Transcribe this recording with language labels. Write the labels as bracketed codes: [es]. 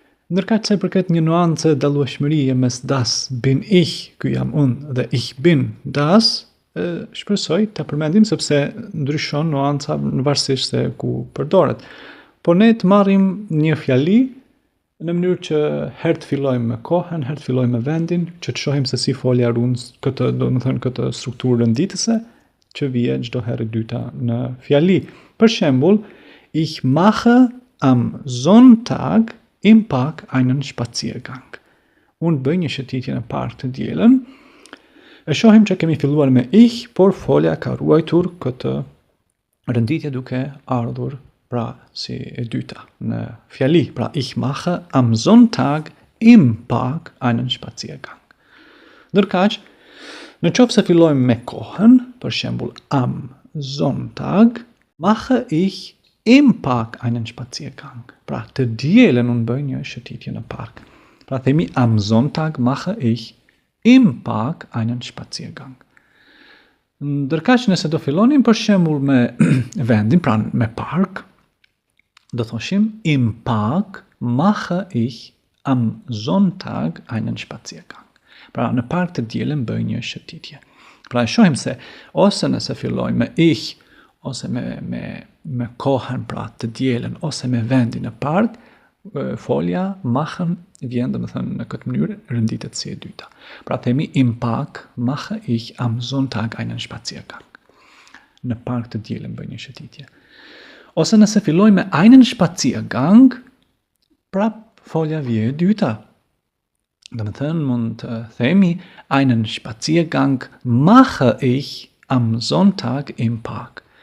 [sq] Ndërkaq se përket një nuance dallueshmërie mes [de] das bin ich, [sq] ky jam unë, dhe [de] ich bin das, [sq] shpresoj ta përmendim sepse ndryshon nuanca në varësisht se ku përdoret. Por ne të marrim një fjali në mënyrë që herë të fillojmë me kohën, herë të fillojmë me vendin, që të shohim se si folja ruan këtë, domethënë këtë strukturë rënditëse që vjen çdo herë e dyta në fjali. Për shembull, [de] ich mache am Sonntag im Park einen Spaziergang. [sq] Unë bëj një shëtitje në park të dielën. E shohim që kemi filluar me ich, por folja ka ruajtur këtë rënditje duke ardhur pra si e dyta në fjali. [de] Pra ich mache am Sonntag im Park einen Spaziergang. [sq] Ndërkaq, në qoftë se fillojmë me kohën, për shembull [de] am Sonntag, mache ich im Park einen Spaziergang. [sq] Pra të dielën unë bëj një shëtitje në park. Pra themi [de] am Sonntag mache ich im Park einen Spaziergang. [sq] Ndërkaq nëse do fillonim për shembull me vendin, pra me park, do thoshim [de] im Park mache ich am Sonntag einen Spaziergang. [sq] Pra në park të dielën bëj një shëtitje. Pra e shohim se ose nëse fillojmë me ich, ose me kohën pra të dielën, ose me vendin në park, folja machen vjen domethënë në këtë mënyrë rënditet si e dyta. Pra themi [de] im Park mache ich am Sonntag einen Spaziergang. [sq] Në park të dielën bëj një shëtitje. Ose nëse filloj me [de] einen Spaziergang, [sq] pra folja vjen e dyta. Domethënë mund të themi [de] einen Spaziergang mache ich am Sonntag im Park.